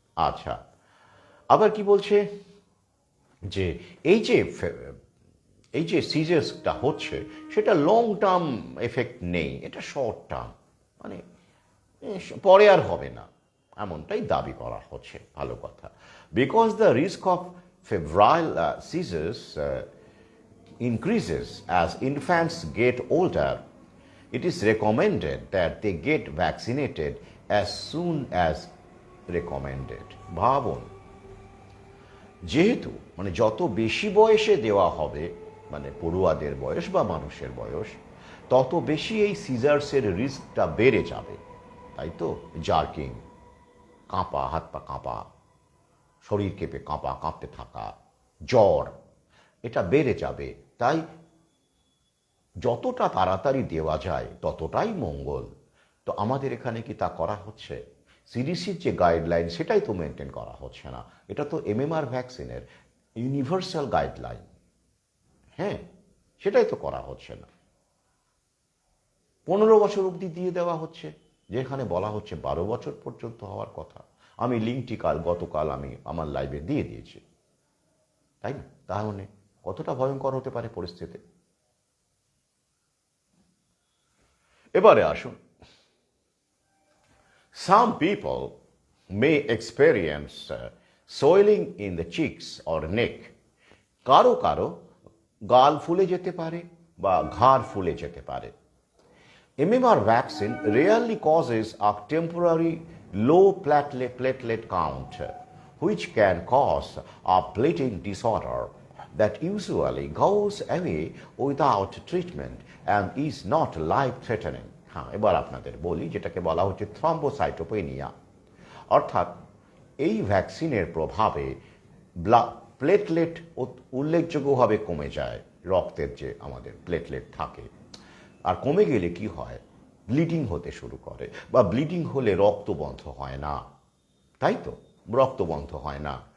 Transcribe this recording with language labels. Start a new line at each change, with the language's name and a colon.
Bangla: আচ্ছা, আবার কি বলছে যে এই যে সিজার্সটা হচ্ছে, সেটা লং টার্ম এফেক্ট নেই, এটা শর্ট টার্ম, মানে পরে আর হবে না, এমনটাই দাবি করা হচ্ছে। ভালো কথা।
English: Because the risk of febrile seizures increases as infants get older, it is recommended that they get vaccinated as soon as recommended.
Bangla: ভাবুন, যেহেতু মানে যত বেশি বয়সে দেওয়া হবে, মানে পড়ুয়াদের বয়স বা মানুষের বয়স, তত বেশি এই সিজার্সের রিস্কটা বেড়ে যাবে। তাই তো, জার্কিং, কাঁপা, হাত পা কাঁপা, শরীর কেঁপে কাঁপতে থাকা, জ্বর, এটা বেড়ে যাবে। তাই যতটা তাড়াতাড়ি দেওয়া যায় ততটাই মঙ্গল। তো আমাদের এখানে কি তা করা হচ্ছে? সিডিসির যে গাইডলাইন সেটাই তো মেনটেন করা হচ্ছে না। এটা তো এমএমআর ভ্যাকসিনের ইউনিভার্সাল গাইডলাইন, হ্যাঁ, সেটাই তো করা হচ্ছে না। 15 বছর অবধি দিয়ে দেওয়া হচ্ছে, যেখানে বলা হচ্ছে 12 বছর পর্যন্ত হওয়ার কথা। আমি লিঙ্কটি গতকাল আমি আমার লাইভে দিয়ে দিয়েছি, তাই না? তাহলে কতটা ভয়ঙ্কর হতে পারে পরিস্থিতি। এবারে আসুন,
English: some people may experience swelling in the cheeks or neck.
Bangla: কারো কারো গাল ফুলে যেতে পারে বা ঘাড় ফুলে যেতে পারে।
English: MMR vaccine rarely causes a temporary low platelet count, which can cause a bleeding disorder that usually goes away without treatment and is not life-threatening.
Bangla: হ্যাঁ, এবার আপনাদের বলি, যেটাকে বলা হচ্ছে থ্রম্বোসাইটোপেনিয়া। অর্থাৎ এই ভ্যাকসিনের প্রভাবে প্লেটলেট উল্লেখযোগ্যভাবে কমে যায়, রক্তের যে আমাদের প্লেটলেট থাকে। আর কমে গেলে কি হয়, ব্লিডিং হতে শুরু করে, বা ব্লিডিং হলে রক্ত বন্ধ হয় না, তাই তো, রক্ত বন্ধ হয় না।